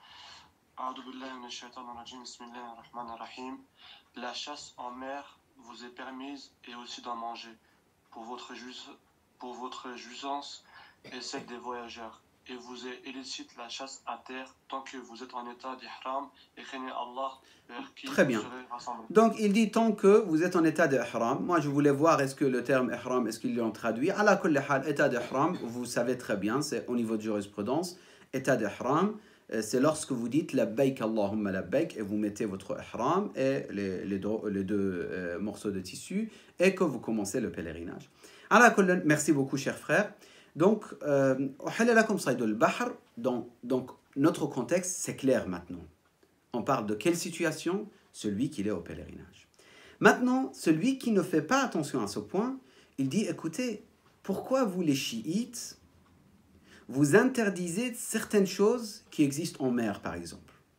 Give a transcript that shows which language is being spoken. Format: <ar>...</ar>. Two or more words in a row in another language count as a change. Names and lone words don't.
<fr>La chasse en mer vous est permise et aussi d'en manger pour votre jouissance et celle des voyageurs. et vous est illicite la chasse à terre tant que vous êtes en état d'ihram et craignez Allah vers qui Très vous bien. serez rassemblés. Donc, il dit tant que vous êtes en état d'ihram. Moi, je voulais voir est-ce que le terme ihram, est-ce qu'ils l'ont traduit.</fr> <ar>على كل حال,</ar> <fr>état d'ihram, vous savez très bien, c'est au niveau de jurisprudence. État d'ihram, c'est lorsque vous dites</fr> <ar>لبيك اللهم لبيك</ar> <fr>et vous mettez votre ihram et les deux morceaux de tissu et que vous commencez le pèlerinage.</fr> <ar>على كل,</ar> <fr>merci beaucoup, cher frère. Donc,</fr> <ar>أحل لكم صيد البحر.</ar> <fr>Donc, notre contexte, c'est clair maintenant. On parle de quelle situation? Celui qui est au pèlerinage. Maintenant, celui qui ne fait pas attention à ce point, il dit, écoutez, pourquoi vous les chiites, vous interdisez certaines choses qui existent en mer, par exemple?</fr>